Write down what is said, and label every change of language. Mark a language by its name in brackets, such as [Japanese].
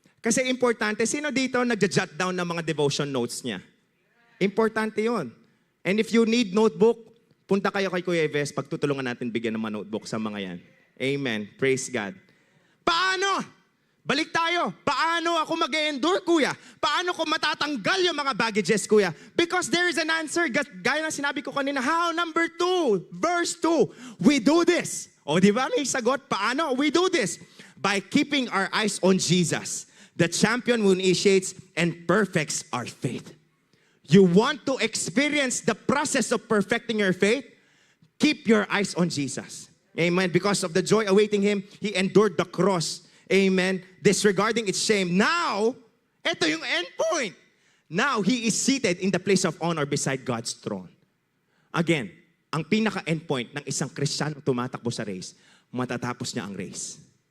[Filipino] Kasi importante, sino dito nagja-jot down ng mga devotion notes niya? Importante yon. And if you need notebook, punta kayo kay Kuya Eves, pagtutulungan natin bigyan ng mga notebook sa mga yan. Amen. Praise God. Paano? Balik tayo. Paano ako mag-endure, kuya? Paano ko matatanggal yung mga baggages, kuya? [English] Because there is an answer. Gaya ng sinabi ko kanina, how? Number 2, verse 2. We do this. [Filipino] O di ba may sagot? Paano? [English] We do this by keeping our eyes on Jesus, the champion who initiates and perfects our faith. You want to experience the process of perfecting your faith? Keep your eyes on Jesus. Amen. Because of the joy awaiting Him, He endured the cross. Amen. Disregarding its shame. Now, ito yung end point. Now, He is seated in the place of honor beside God's throne. [Filipino] Again, ang pinaka-end point ng isang Kristiyano tumatakbo sa race, matatapos niya ang race.